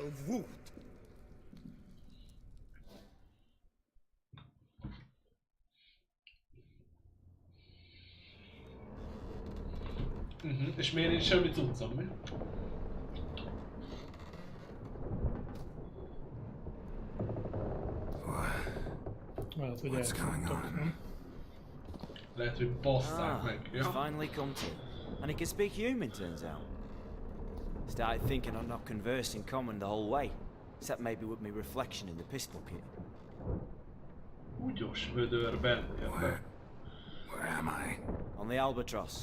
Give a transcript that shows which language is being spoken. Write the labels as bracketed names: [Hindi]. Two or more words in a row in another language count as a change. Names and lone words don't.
[Hungarian] És miért nincs semmi cuccom, mi? Lehet, hogy elfogtak, nem? Lehet, hogy basszák meg, [English] He's finally come to. And he can speak human, turns out. Started thinking I'd not conversed in common the whole way. Except maybe with me reflection in the piss bucket. [Hungarian] Ugyos vödörben. [English] Where am I? On the Albatross.